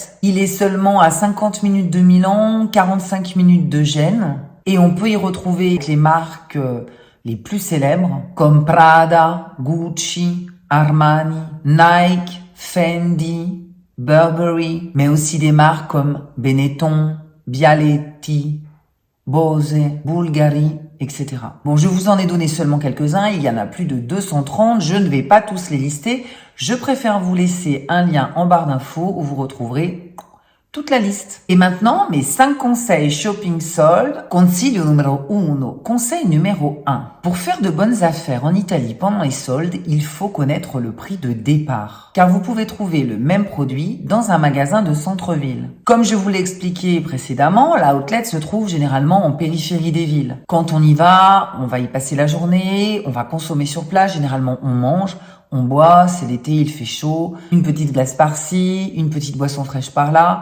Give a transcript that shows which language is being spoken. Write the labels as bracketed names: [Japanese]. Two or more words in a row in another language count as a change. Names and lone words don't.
[French] Il est seulement à 50 minutes de Milan, 45 minutes de Gênes, et on peut y retrouver les marques les plus célèbres comme Prada, Gucci, Armani, Nike, Fendi, Burberry, mais aussi des marques comme Benetton, Bialetti, Bose, Bulgari, etc. Bon, je vous en ai donné seulement quelques-uns, il y en a plus de 230, je ne vais pas tous les lister, je préfère vous laisser un lien en barre d'infos où vous retrouverez toute la liste. Et maintenant, mes 5 conseils shopping soldes. [Italian] Consiglio numero 1. [French] Conseil numéro 1. Pour faire de bonnes affaires en Italie pendant les soldes, il faut connaître le prix de départ. Car vous pouvez trouver le même produit dans un magasin de centre-ville. Comme je vous l'ai expliqué précédemment, l'outlet se trouve généralement en périphérie des villes. Quand on y va y passer la journée, on va consommer sur place, généralement on mange, on boit, c'est l'été, il fait chaud, une petite glace par-ci, une petite boisson fraîche par-là.